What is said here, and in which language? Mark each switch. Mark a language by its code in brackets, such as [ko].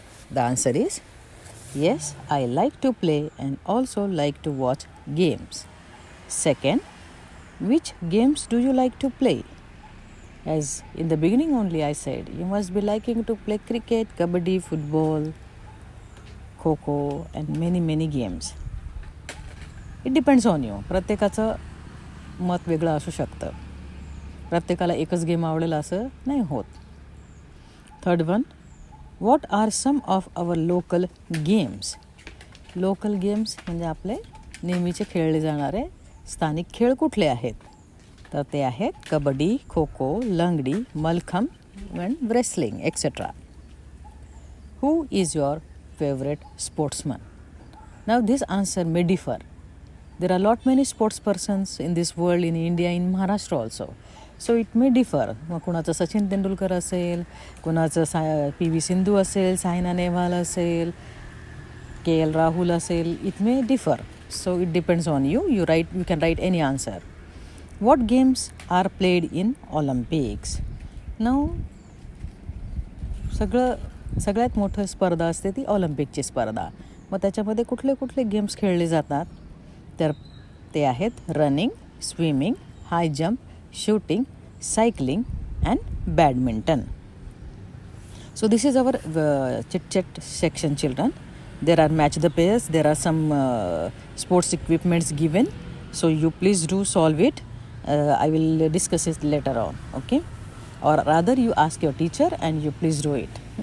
[en] The answer is, yes, I like to play and also like to watch games. Second, which games do you like to play? As in the beginning only I said, you must be liking to play cricket, kabaddi, football, kho-kho and many games. It depends on you. [mr] प्रत्येकाचं मत वेगळं असू शकतं. प्रत्येकाला एकच game आवडेल असं नाही होत. [en] Third one, what are some of our local games? [mr] Local games म्हणजे आपले नेहमीचे खेळले जाणारे स्थानिक खेळ कुठले आहेत? तर ते आहेत कबड्डी, खो खो, लंगडी, mallakhamb and wrestling etcetera. [en] Who is your favourite sportsman? Now this answer may differ. There are lot many sports persons in this world, in India, in Maharashtra also. So it may differ. [mr] मग कुणाचं सचिन तेंडुलकर असेल, कुणाचं PV Sindhu असेल, सायना नेहवाल असेल, KL Rahul असेल. [en] It may differ. So it depends on you. You can write any answer. What games are played in Olympics? [mr] Now, सगळ्यात मोठी स्पर्धा असते ती ऑलिम्पिकची स्पर्धा. मग त्याच्यामध्ये कुठले गेम्स खेळले जातात? तर ते आहेत running, swimming, high jump, shooting, cycling and badminton. [en] So this is our chit-chat section, children. There are match the pairs. There are some sports equipments given. So you please do solve it. I will discuss it later on. Okay? Or rather you ask your teacher and you please do it.